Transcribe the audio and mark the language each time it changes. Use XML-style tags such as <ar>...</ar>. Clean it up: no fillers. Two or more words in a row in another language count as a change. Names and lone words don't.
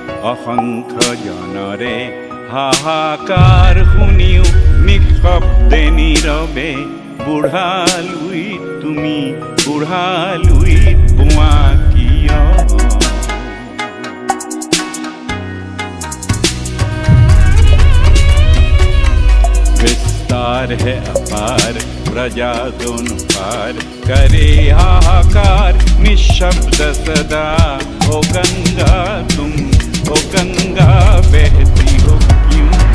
<as>অসংখ্য জনৰে হাহাকাৰ শুনিও নিঃশব্দে নীৰৱে বুঢ়ালুইত তুমি বুঢ়ালুইত পোৱা কিয়?</as> <hi>विस्तार है अपार प्रजा दोनों पार करे हाहाकार निशब्द सदा। ओ गंगा तुम ओ गंगा बहती हो क्यों?</hi>